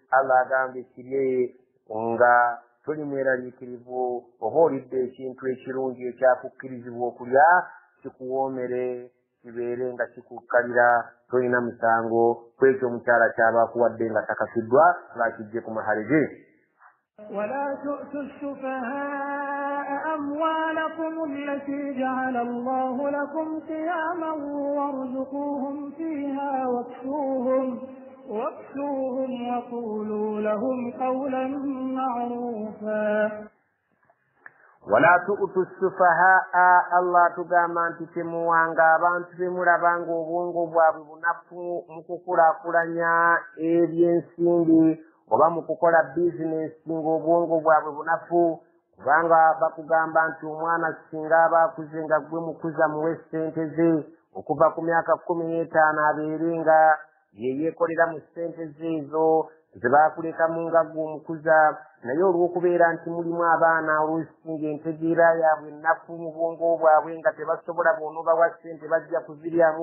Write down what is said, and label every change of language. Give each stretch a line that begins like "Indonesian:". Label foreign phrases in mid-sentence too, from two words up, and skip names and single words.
Ganda: Allah agambye kirye nga toli mweraliikirivu oba olidde ekintu ekirungi ekyakukkirizibwa okulya kikuwoomere kibeere nga kikukkalira tolina musango ku ekyo omukyala kyaba akuwadde nga takasiddwa lwakijje ku mahale ge.
Arabic: ولا تؤتوا السفهاء أموالكم التي جعل الله لكم قياما وارزقوهم فيها واكسوهم وقولوا لهم قولا معروفا. ولا تؤتوا السفهاء
Ganda: الله tugamba nti temuwanga abantu bemulabanga obwongo bwabwe bunafu mu kukulaakulanya ebyensimbi oba mu kukola bizinesi ng'obwongo bwabwe bunafu. Kubanga bakugamba nti omwana singa aba akuze nga gwe mukuza muwe ssente ze okuva ku myaka 15 abeere nga ye yeekolera mu ssente ze ezo zebakulekamu nga gwe omukuza naye olw'okubeera nti mulimu abaana oluusi ng'entegeera yaabwe ennafu mu bwongo bwabwe nga tebasobola bw'onoobawa ssente bajja kuziryamu